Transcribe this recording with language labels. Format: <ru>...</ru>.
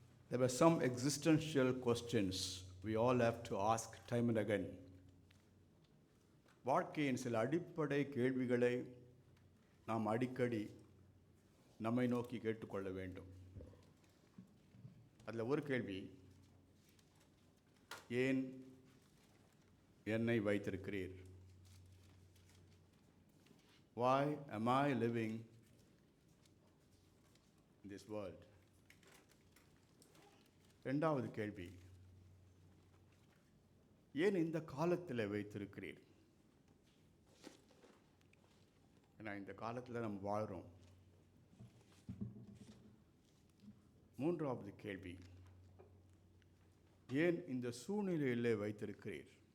<en>There were some existential questions we all have to ask time and again.</en> <ta>வாழ்க்கையின் சில அடிப்படை கேள்விகளை நாம் அடிக்கடி நம்மை நோக்கி கேட்டுக்கொள்ள வேண்டும். அதில் ஒரு கேள்வி, ஏன் என்னை வைத்திருக்கிறீர்?</ta> <en>Why am I living in this world?</en> <ta>இரண்டாவது கேள்வி, ஏன் இந்த காலத்தில் வைத்திருக்கிறீர்? ஏன்னா இந்த காலத்தில் நம்ம வாழ்கிறோம். மூன்றாவது கேள்வி, ஏன் இந்த சூழ்நிலையிலே வைத்திருக்கிறீர்?</ta>